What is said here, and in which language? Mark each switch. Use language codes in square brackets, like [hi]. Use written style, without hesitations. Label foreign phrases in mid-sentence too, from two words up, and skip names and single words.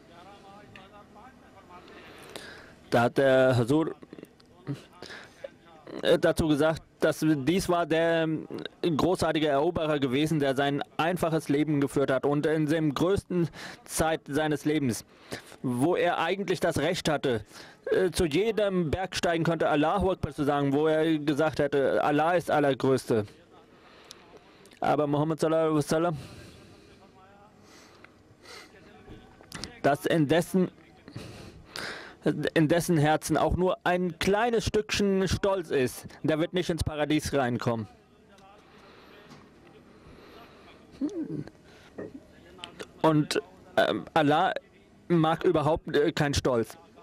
[de] Da hat der Hazur dazu gesagt, dass dies war der großartige Eroberer gewesen, der sein einfaches Leben geführt hat und in der größten Zeit seines Lebens, wo er eigentlich das Recht hatte, zu jedem Berg steigen konnte, [ar] الله أكبر [de] zu sagen, wo er gesagt hätte, Allah ist Allergrößte. [ar] Aber Muhammad صلى الله عليه وسلم, [de] dass in dessen Herzen auch nur ein kleines Stückchen Stolz ist, der wird nicht ins Paradies reinkommen. Und Allah mag überhaupt keinen Stolz.